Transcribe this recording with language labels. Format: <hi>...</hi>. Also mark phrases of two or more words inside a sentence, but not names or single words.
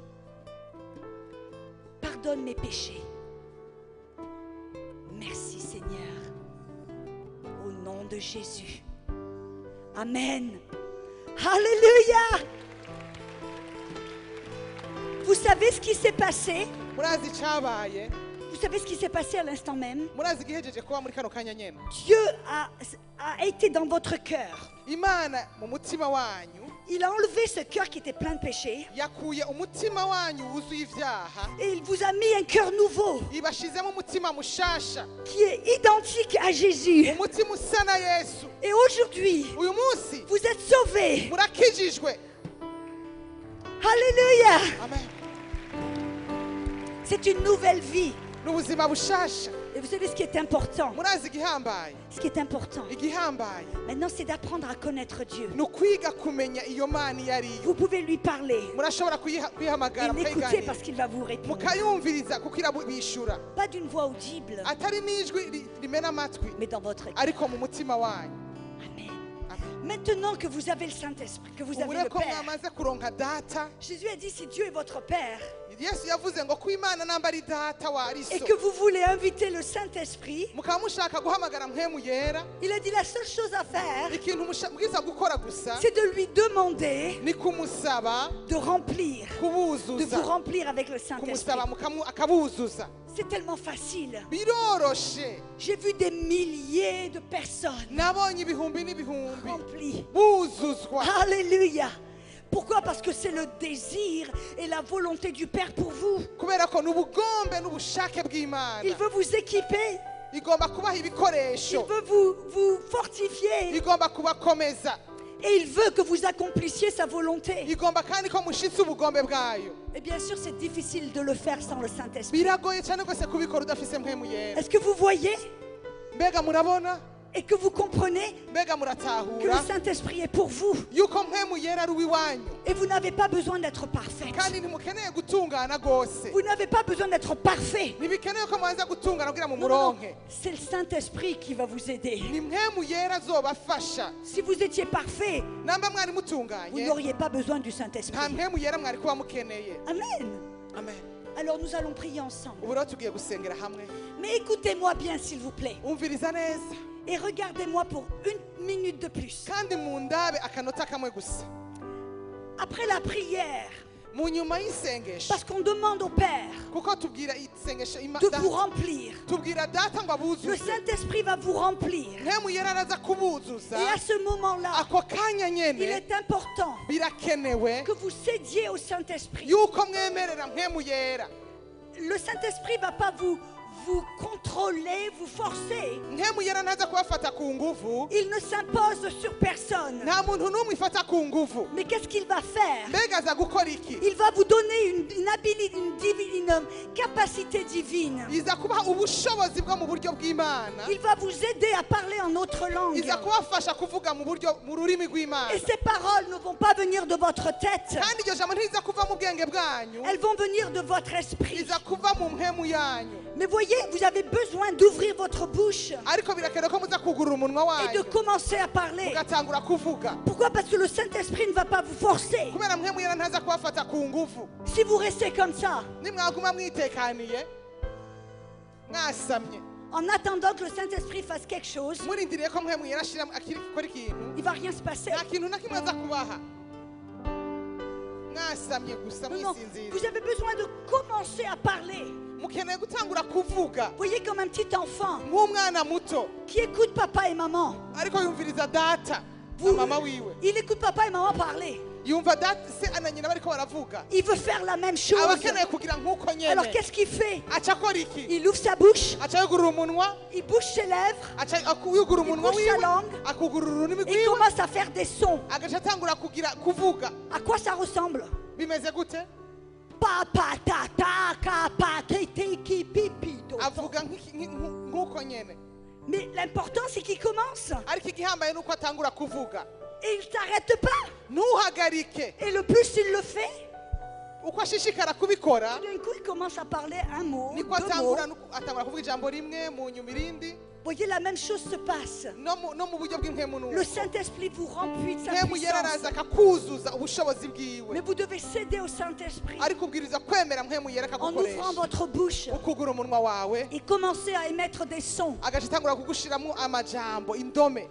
<fr>Pardonne mes péchés. Merci Seigneur. Au nom de Jésus. Amen. Alléluia. Vous savez ce qui s'est passé?</fr> <rn>murazi icyabaye?</rn> <fr>Vous savez ce qui s'est passé à l'instant même?</fr> <rn>murazi igihejeje kuba muri kano kanya nyene?</rn> <fr>Dieu a été dans votre cœur.</fr> <rn>Imana mu mutima wanyu</rn> <fr>Il a enlevé ce cœur qui était plein de péchés</fr> <rn>yakuye umutima wanyu wuzuye ibyaha,</rn> <fr>et il vous a mis un cœur nouveau</fr> <rn>ibashizemo umutima mushasha,</rn> <fr>qui est identique à Jésus.</fr> <rn>umutima usa na Yesu.</rn> <fr>Et aujourd'hui,</fr> <rn>uyu munsi</rn> <fr>vous êtes sauvés.</fr> <rn>murakijijwe.</rn> <fr>Alléluia. Amen. C'est une nouvelle vie.</fr> <rn>n'ubuzima bushasha.</rn> <fr>Et vous savez ce qui est important?</fr> <rn>murazi igihambaye?</rn> <fr>Ce qui est important,</fr> <rn>igihambaye</rn> <fr>maintenant, c'est d'apprendre à connaître Dieu.</fr> <rn>ni ukwiga kumenya iyo Mana iyo ari yo.</rn> <fr>Vous pouvez lui parler</fr> <rn>murashobora</rn> <fr>et</fr> <rn>kwihamagara</rn> <fr>l'écouter</fr> <rn>mukayiganira,</rn> <fr>parce qu'il va vous répondre.</fr> <rn>mukayumviriza kuko irabishura,</rn> <fr>Pas d'une voix audible,</fr> <rn>atari n'ijwi rimena amatwi,</rn> <fr>mais dans votre cœur.</fr> <rn>ariko mu mutima wanyu.</rn> <fr>Amen. Amen. Maintenant que vous avez le Saint-Esprit, que vous avez</fr> <rn>ubure</rn> <fr>le</fr> <rn>ko</rn> <fr>Père,</fr> <rn>mwamaze kuronka data.</rn> <fr>Jésus a dit si Dieu est votre Père</fr> <rn>Yesu yavuze ngo ko Imana namba ari data wa ari</rn> <fr>et</fr> <rn>so,</rn> <fr>que vous voulez inviter le Saint-Esprit,</fr> <rn>mukaba mushaka guhamagara mpwemu yera,</rn> <fr>il a dit la seule chose à faire,</fr> <rn>ikintu mubwiza gukora gusa</rn> <fr>c'est de lui demander</fr> <rn>ni kumusaba</rn> <fr>de remplir, de vous</fr> <rn>kubuzuza,</rn> <fr>remplir avec le Saint-Esprit.</fr> <rn>kumusaba akabuzuza.</rn> <fr>C'est tellement facile.</fr> <rn>biroroshe.</rn> <fr>J'ai vu des milliers de personnes</fr> <rn>nabonye ibihumbi n'ibihumbi</rn> <fr>remplies.</fr> <rn>buzuzwa.</rn> <fr>Alléluia. Pourquoi? Parce que c'est le désir et la volonté du Père pour vous.</fr> <rn>kubera ko n'ubugombe n'ubushake bw'Imana.</rn> <fr>Il veut vous équiper.</fr> <rn>igomba kubaha</rn> <fr>Il</fr> <rn>ibikoresho,</rn> <fr>veut vous fortifier.</fr> <rn>igomba kubakomeza,</rn> <fr>Et il veut que vous accomplissiez sa volonté.</fr> <rn>igomba kandi ko mushitse ubugombe bwayo.</rn> <fr>Et bien sûr, c'est difficile de le faire sans le Saint-Esprit.</fr> <rn>biragoye cyane rwose kubikora udafise mpwemu yera.</rn> <fr>Est-ce que vous voyez?</fr> <rn>mbega murabona?</rn> <fr>et que vous comprenez</fr> <rn>mbega</rn> <fr>que le</fr> <rn>muratahura</rn> <fr>Saint-Esprit est pour vous.</fr> <rn>yuko mpemu yera ari uwiwanyu</rn> <fr>Et vous n'avez pas besoin d'être parfaite.</fr> <rn>kandi ntimukeneye gutungana rwose</rn> <fr>Vous n'avez pas besoin d'être parfait.</fr> <rn>ntibikeneye ko mubanza gutungana kugira mu</rn> <fr>Non, non, non.</fr> <rn>muronke</rn> <fr>C'est le Saint-Esprit qui va vous aider.</fr> <rn>ni mpemu yera azobafasha</rn> <fr>Si vous étiez parfait,</fr> <rn>namba mwari</rn> <fr>vous</fr> <rn>mutunganye</rn> <fr>n'auriez pas besoin du</fr> <rn>nta</rn> <fr>Saint-Esprit.</fr> <rn>mpemu yera mwari kuba mukeneye</rn> <fr>Amen.</fr> <rn>amen</rn> <fr>Alors nous allons prier ensemble.</fr> <rn>ubu rero tugiye gusengera hamwe</rn> <fr>Mais écoutez-moi bien, s'il vous plaît.</fr> <rn>umviriza neza</rn> <fr>Et regardez-moi pour 1 minute de plus.</fr> <rn>kandi mu ndabe akanota kamwe gusa</rn> <fr>Après la prière,</fr> <rn>mu nyuma y'isengesho</rn> <fr>parce qu'on demande au Père</fr> <rn>kuko tubwira isengesho</rn> <fr>de vous remplir.</fr> <rn>tubwira data ngo</rn> <fr>Le</fr> <rn>abuzuze</rn> <fr>Saint-Esprit va vous remplir.</fr> <rn>mpemu yera araza kubuzuza</rn> <fr>Et à ce moment-là,</fr> <rn>ako kanya</rn> <fr>il</fr> <rn>nyene</rn> <fr>est important</fr> <rn>birakenewe</rn> <fr>que vous cédiez au Saint-Esprit.</fr> <rn>yuko mwemerera mpemu yera</rn> <fr>Le Saint-Esprit ne va pas vous contrôler, vous forcer.</fr> <rn>mpemu yera ntaza kubafata ku nguvu</rn> <fr>Il ne s'impose sur personne.</fr> <rn>nta muntu n'umwe ifata ku nguvu</rn> <fr>Mais qu'est-ce qu'il va faire?</fr> <rn>mbega aza gukora iki</rn> <fr>Il va vous donner une habilité, une capacité divine.</fr> <rn>iza kubaha ubushobozi bwo mu buryo bw'imana</rn> <fr>Il va vous aider à parler en autre langue.</fr> <rn>iza kubafasha kuvuga mu rurimi rw'imana</rn> <fr>Et ces paroles ne vont pas venir de votre tête.</fr> <rn>kandi iryo jambo ntiriza kuva mu bwenge bwanyu</rn> <fr>Elles vont venir de votre esprit.</fr> <rn>iza kuva mu mpemu yanyu</rn> <fr>Mais voyez, vous avez besoin d'ouvrir votre bouche</fr> <rn>ariko birakenewe ko muza kugurura umunwa</rn> <fr>et de</fr> <rn>wanyu</rn> <fr>commencer à parler.</fr> <rn>mugatangura kuvuga</rn> <fr>Pourquoi? Parce que le Saint-Esprit ne va pas vous forcer.</fr> <rn>kubera mpemu yera ntaza kubafata ku nguvu</rn> <fr>Si vous restez comme ça,</fr> <rn>nimwaguma mwitekaniye mwasamye</rn> <fr>en attendant que le Saint-Esprit fasse quelque chose,</fr> <rn>murindiriye ko mpemu yera ashira akora ikintu</rn> <fr>il ne va rien se passer.</fr> <rn>nta kintu na kimwe aza kubaha mwasamye gusa</rn> <fr>Non, non,</fr> <rn>mwisinzira</rn> <fr>vous avez besoin de commencer à parler.</fr> <rn>mukeneye gutangura kuvuga</rn> <fr>Voyez comme un petit enfant</fr> <rn>nk'umwana muto</rn> <fr>qui écoute papa et maman.</fr> <rn>ariko yumviriza data na mama wiwe</rn> <fr>Il écoute papa et maman parler.</fr> <rn>yumva data se na nyina bariko baravuga</rn> <fr>Il veut faire la même chose.</fr> <rn>aba akeneye kugira nk'uko</rn> <fr>Alors</fr> <rn>nyene</rn> <fr>qu'est-ce qu'il fait?</fr> <rn>aca akora iki</rn> <fr>Il ouvre sa bouche,</fr> <rn>aca yugurura umunwa</rn> <fr>il bouge ses lèvres,</fr> <rn>aca yugurura umunwa</rn> <fr>bouge sa</fr> <rn>wiwe</rn> <fr>langue.</fr> <rn>akugurura ururimi</rn> <fr>il</fr> <rn>rwiwe</rn> <fr>commence à faire des sons.</fr> <rn>agaca atangura kuvuga</rn> <fr>À quoi ça ressemble?</fr> <rn>bimeze gute</rn> <fr>Papa, tata, kapa, kete, ki, pipi, do.</fr> <rn>avuga nk'uko nyene</rn> <fr>Mais l'important c'est qu'il commence.</fr> <rn>ariko igihambaye nuko atangura kuvuga</rn> <fr>Et il ne s'arrête pas.</fr> <rn>ntuhagarike</rn> <fr>Et le plus il le fait,</fr> <rn>uko ashishikara kubikora</rn> <fr>tout d'un coup il commence à parler un mot,</fr> <rn>niko</rn> <fr>deux mots.</fr> <rn>atangura kuvuga ijambo rimwe mu nyuma irindi</rn> <fr>Voyez, la même chose se passe.</fr> <rn>no mu buryo bw'impemu</rn> <fr>Le</fr> <rn>nuko</rn> <fr>Saint-Esprit vous remplit de sa</fr> <rn>mpemu yera</rn> <fr>puissance.</fr> <rn>araza akakuzuza ubushobozi</rn> <fr>Mais</fr> <rn>bwiwe</rn> <fr>vous devez céder au Saint-Esprit</fr> <rn>ariko ubwiriza kwemera mpemu yera</rn> <fr>en ouvrant</fr> <rn>akagukoresha</rn> <fr>votre bouche</fr> <rn>ukugura umunwa wawe</rn> <fr>et commencer à émettre des sons</fr> <rn>agaca atangura kugushiramo amajambo indome</rn>